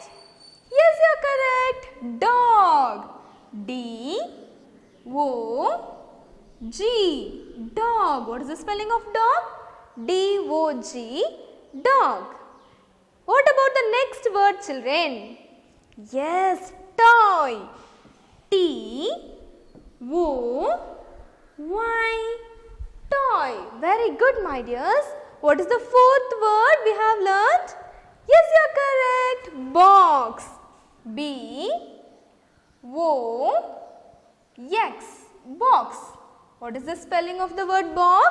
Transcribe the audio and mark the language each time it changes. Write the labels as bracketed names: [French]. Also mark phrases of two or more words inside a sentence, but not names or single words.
[English] Yes, you are correct. Dog. D-O-G. Dog. What is the spelling of dog? D-O-G. Dog. What about the next word, children? Yes, toy. T-O-Y. Toy. Very good, my dears. What is the fourth word we have learnt? Yes, you are correct. Box. B-O-X. Box. What is the spelling of the word box?